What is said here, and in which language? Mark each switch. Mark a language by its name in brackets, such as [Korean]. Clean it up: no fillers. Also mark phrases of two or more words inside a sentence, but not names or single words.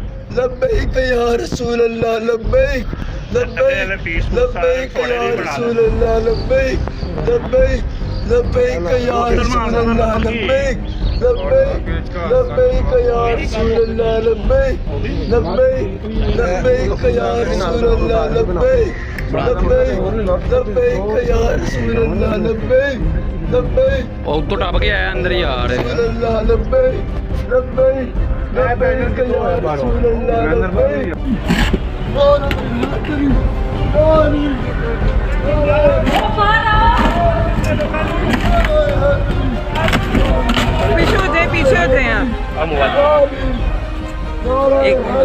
[Arabic] لبيك يا رسول الله لبيك لبيك لبيك يا رسول الله لبيك لبيك لبيك يا رسول الله لبيك لبيك لبيك يا رسول الله لبيك لبيك لبيك يا رسول الله لبيك لبيك لبيك يا رسول الله لبيك لبيك [Punjabi] ਉਹ ਉੱਤੋਂ ਟੱਪ ਕੇ ਆਇਆ ਅੰਦਰ ਯਾਰ [Arabic] رسول الله لبيك لبيك لبيك يا رسول الله لبيك [Hindi] पीछे होते हैं एक